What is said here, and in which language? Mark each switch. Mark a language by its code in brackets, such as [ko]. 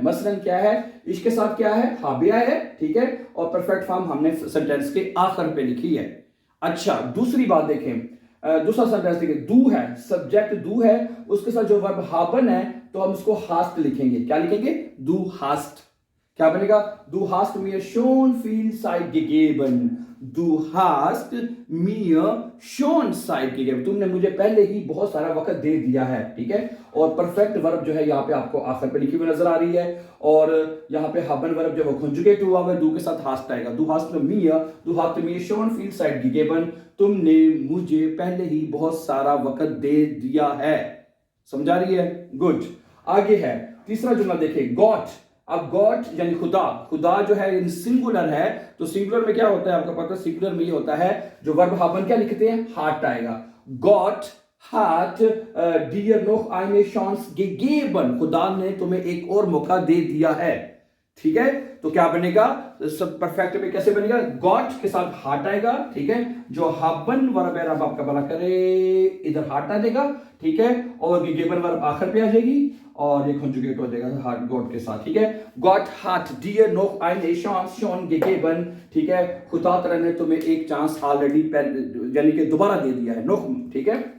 [hi] मसलन क्या है, इसके साथ क्या है, हाबिया है, ठीक है, और परफेक्ट फॉर्म हमने सेंटेंस के आखिर पे लिखी है। अच्छा, दूसरी बात देखें, दूसरा सेंटेंस देखें, दू है, सब्जेक्ट दू है, उसके साथ जो वर्ब हाबन है तो हम उसको हास्ट लिखेंगे। क्या लिखेंगे, [de] दू हास्ट। [hi] क्या बनेगा? [de] Du hast mir schon viel Zeit gegeben. Du hast mir schon Zeit gegeben. [hi] तुमने मुझे पहले ही बहुत सारा वक्त दे दिया है, ठीक है। और परफेक्ट वर्ब जो है यहाँ पे आपको आखिर पे लिखी हुई नजर आ रही है, और यहाँ पे haben वर्ब जो है कंजुगेट हुआ है, du के साथ hast आएगा। [de] Du hast mir schon viel Zeit gegeben. [hi] तुमने मुझे पहले ही बहुत सारा वक्त दे दिया है। समझा रही है? गुड। आगे है तीसरा जुमला, देखिए गॉट। अब गॉड यानी खुदा, खुदा जो है इन सिंगुलर है, तो सिंगुलर में क्या होता है आपको पता है? सिंगुलर में ये होता है जो वर्ब haben क्या लिखते हैं? हार्ट आएगा। [de] गॉड hat dir noch eine Chance gegeben. [hi] खुदा ने तुम्हें एक और मौका दे दिया है, ठीक है। तो क्या बनेगा? सब परफेक्ट में कैसे बनेगा? गॉट के साथ हार्ट आएगा, ठीक है। जो haben वर्ब है, रब आपका भला करे, इधर हार्ट आ जाएगा, ठीक है। और गिवन वर्ब आखिर पे आ जाएगी और ये कंजुगेट हो जाएगा हार्ट गॉड के साथ, ठीक है। [de] गॉट hat dir noch eine Chance schon gegeben, [hi] ठीक है। खुदा तआला ने तुम्हें एक चांस ऑलरेडी यानी कि दोबारा दे दिया है, noch, ठीक है।